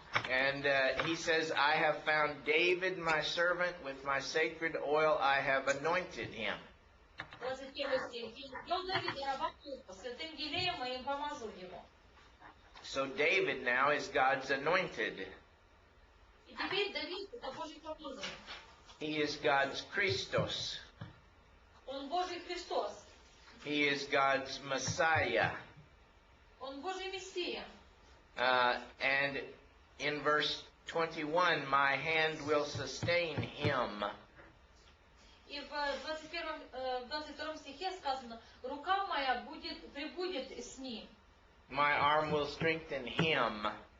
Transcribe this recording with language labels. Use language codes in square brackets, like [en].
[en] And he says, I have found David my servant, with my sacred oil I have anointed him. [ru] 21 стих. «И вел Давид раба твоего, святым елеем моим помазал его». [en] So David now is God's anointed. [ru] И теперь Давид — это Божий помазанник. [en] He is God's Christos. [ru] Он Божий Христос. [en] He is God's Messiah. [ru] Он Божий Мессия. [en] And in verse 21, my hand will sustain him. [ru] И в 22 стихе сказано, рука моя пребудет с ним. [en] My arm will strengthen him.